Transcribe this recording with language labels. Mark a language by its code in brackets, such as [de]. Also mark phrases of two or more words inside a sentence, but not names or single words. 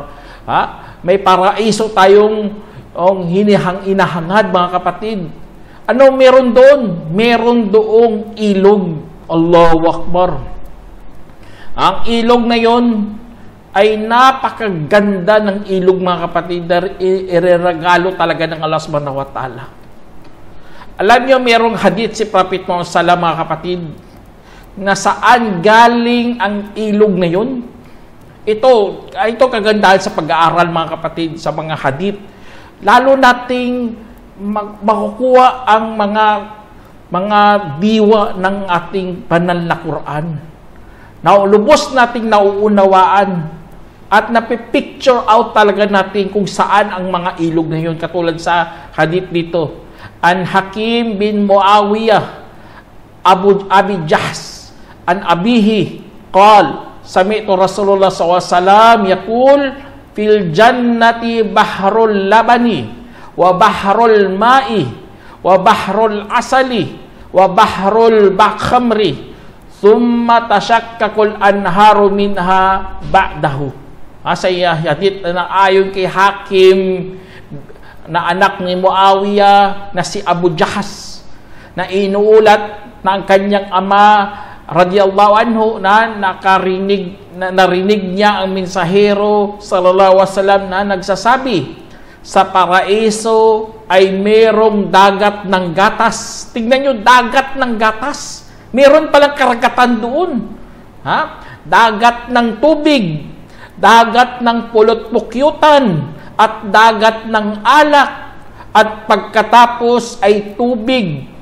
[tl] May paraiso tayong hinahangad, mga kapatid. Ano meron doon? Meron doong ilog. [ar] الله أكبر. [tl] Ang ilog na yun ay napakaganda ng ilog, mga kapatid, na ireregalo talaga ng Allah [ar] سبحانه وتعالى. [tl] Alam niyo, merong hadith si Prophet Muhammad sallallahu, mga kapatid, na saan galing ang ilog na yun? Ito kagandahan sa pag-aaral, mga kapatid, sa mga hadith. Lalo nating makukuha ang mga diwa ng ating banal na Quran. Lubos nating nauunawaan at napipicture out talaga natin kung saan ang mga ilog na yun. Katulad sa hadith dito, [ar] عن حكيم بن معاوية عن أبيه قال سمعت رسول الله ﷺ يقول في الجنة بحر اللبن وبحر الماء وبحر العسل وبحر الخمر ثم تشقق الأنهار منها بعده. [tl] Sa hadith na ayon kay Hakim na anak ni Muawiyah na si Abu Jahas, na inuulat na ang kanyang ama [ar] رضي الله عنه [tl] na narinig niya ang mensahero [ar] صلى الله عليه وسلم [tl] na nagsasabi, sa paraiso ay merong dagat ng gatas. Tingnan nyo, dagat ng gatas. Meron palang karagatan doon. Dagat ng tubig, dagat ng pulot-pukyutan, at dagat ng alak, at pagkatapos ay tubig.